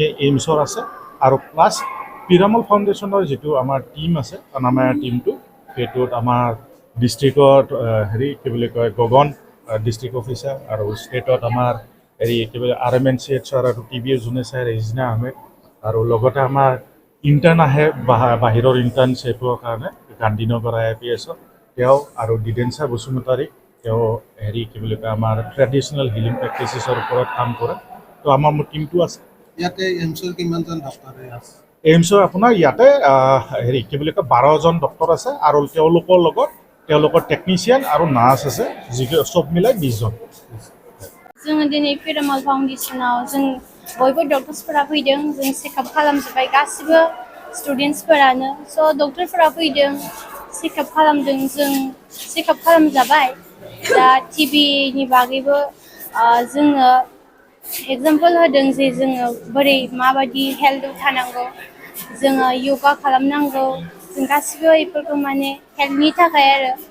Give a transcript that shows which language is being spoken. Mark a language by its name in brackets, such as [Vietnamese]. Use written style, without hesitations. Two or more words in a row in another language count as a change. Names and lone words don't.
[Assamese] এইমছৰ আছে আৰু প্লাছ পিৰামল ফাউণ্ডেশ্যনৰ যিটো আমাৰ টিম আছে আমাৰ টিমটো সেইটোত আমাৰ ডিষ্ট্ৰিক্টত কি বুলি কয় গগন ডিষ্ট্ৰিক্ট অফিচাৰ আৰু ষ্টেটত আমাৰ কি বুলি RMNCHR আৰু TBA যোনে চাই ৰেজিনা আহমেদ আৰু লগতে আমাৰ ইণ্টাৰ্ণ আহে বাহিৰৰ ইণ্টাৰ্ণশ্বিপৰ কাৰণে গান্ধীনগৰ IPSত তেওঁ আৰু দিদেঞ্চা বসুমতাৰী তেওঁ কি বুলি কয় আমাৰ ট্ৰেডিশ্যনেল হিলিং প্ৰেক্টিচেছৰ ওপৰত কাম কৰে তো আমাৰ মোৰ টিমটো আছে ইয়াতে এইমছৰ কিমানজন ডক্টৰ আছে এইমছৰ আপোনাৰ ইয়াতে কি বুলি কয় 12জন ডক্টৰ আছে আৰু তেওঁলোকৰ লগত তেওঁলোকৰ টেকনিচিয়ান আৰু নাৰ্ছ আছে যিটো চব মিলাই 20জন [Bodo] जोङो दिनै पिरामल फाउन्डेसनाव जों बयबो डक्टर्सफोरा फैदों जों चेकआप खालामजोब्बाय गासिबो स्टुडेन्टसफोरानो स' डक्टरफोरा फैदों चेकआप खालामदों जों चेकआप खालामजाबाय दा टिबिनि बागैबो जोङो एग्जाम्पल होदों जे जोङो बोरै माबायदि हेल्थआव थानांगौ जोङो योगा खालामनांगौ जों गासिबो बेफोरखौ माने हेल्थनि थाखाय आरो